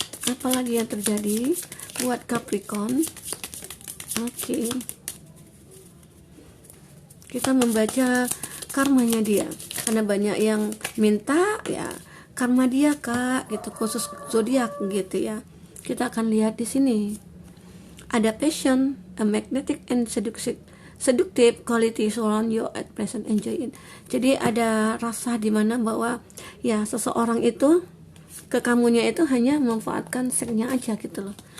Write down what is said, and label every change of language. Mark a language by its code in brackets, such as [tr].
[id] Apalagi yang terjadi buat Capricorn. Oke. Kita membaca karmanya dia. Karena banyak yang minta ya karma dia Kak, gitu khusus zodiak gitu ya. Kita akan lihat di sini. [en] Ada passion, a magnetic and seductive quality surround you at present, enjoy it. [id] Jadi ada rasa di mana bahwa ya seseorang itu ke kamunya itu hanya memanfaatkan seksnya aja gitu loh.